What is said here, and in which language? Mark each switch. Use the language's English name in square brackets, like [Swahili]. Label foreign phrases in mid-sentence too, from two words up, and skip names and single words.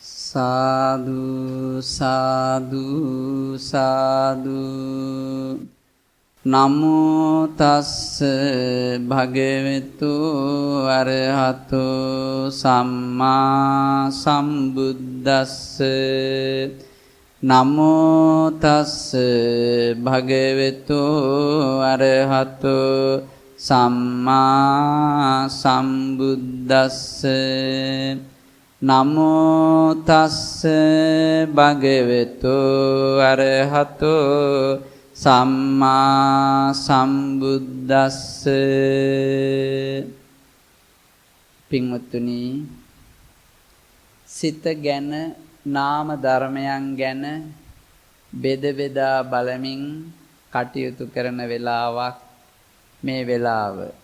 [Pali] සාදු සාදු සාදු නමෝ තස්ස භගවතු අරහතෝ සම්මා සම්බුද්දස්ස නමෝ තස්ස භගවතු අරහතෝ සම්මා සම්බුද්දස්ස නමෝ තස්ස භගවතු අරහතෝ සම්මා සම්බුද්දස්ස. [Sinhala] පින්වත්නි, සිත ගැන නාම ධර්මයන් ගැන බෙද බෙදා බලමින් කටයුතු කරන වෙලාවක් මේ වෙලාව.